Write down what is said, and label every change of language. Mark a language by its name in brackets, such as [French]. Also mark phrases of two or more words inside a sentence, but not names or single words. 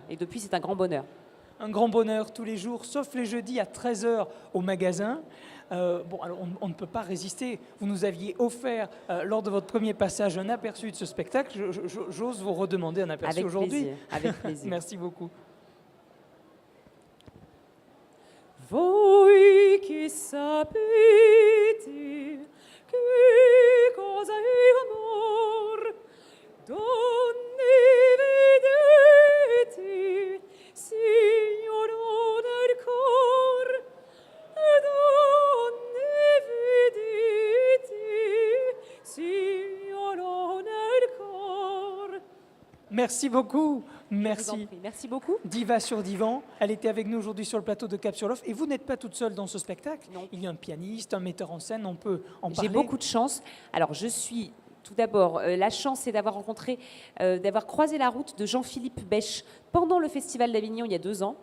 [French] Et depuis, c'est un grand bonheur. Un grand bonheur tous les jours, sauf les jeudis à 13h au magasin. Alors on ne peut pas résister. Vous nous aviez offert, lors de votre premier passage, un aperçu de ce spectacle. J'ose vous redemander un aperçu aujourd'hui. Avec plaisir. Merci beaucoup. [Italian] Voi che sapete che cosa è amor, donne vedete, signoro del cor, donne vedete, signoro del cor. [French] Merci beaucoup. Merci. Merci beaucoup. Diva sur Divan, elle était avec nous aujourd'hui sur le plateau de Cap sur l'Off. Et vous n'êtes pas toute seule dans ce spectacle. Non. Il y a un pianiste, un metteur en scène, on peut en parler. J'ai beaucoup de chance. Alors, je suis tout d'abord, la chance, c'est d'avoir rencontré, d'avoir croisé la route de Jean-Philippe Bèche pendant le Festival d'Avignon il y a 2 ans.